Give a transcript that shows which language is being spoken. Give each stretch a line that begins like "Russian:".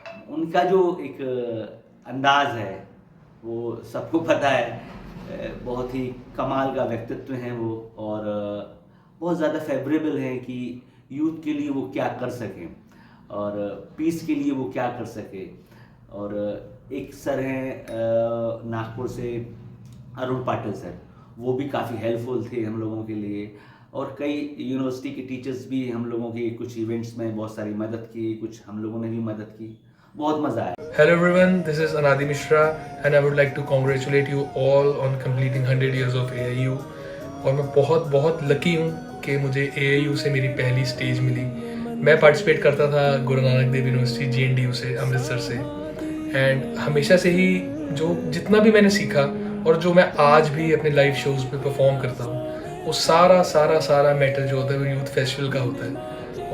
Hindi: उनका जो एक अंदाज़ है वो सबको पता है, बहुत ही कमाल का व्यक्तित्व है वो, और बहुत ज़्यादा फेवरेबल है कि यूथ के लिए वो क्या कर सकें और पीस के लिए वो क्या कर सके। और एक सर हैं नागपुर से, अरुण पाटिल सर, वो भी काफ़ी हेल्पफुल थे हम लोगों के लिए। और कई यूनिवर्सिटी के टीचर्स भी हम लोगों की कुछ इवेंट्स में बहुत सारी मदद की, कुछ हम लोगों ने भी मदद की। बहुत मज़ा आया।
English: Hello everyone, this is Anadi Mishra and I would like to congratulate you all on completing 100 years of AIU।
Hindi: और मैं बहुत बहुत लकी हूँ कि मुझे AIU से मेरी पहली स्टेज मिली। मैं पार्टिसिपेट करता था गुरु नानक देव यूनिवर्सिटी JNDU से, अमृतसर से, एंड हमेशा से ही जो जितना भी मैंने सीखा और जो मैं आज भी अपने लाइव शोज़ पे परफॉर्म करता हूँ, वो सारा मैटर जो होता है वो यूथ फेस्टिवल का होता है।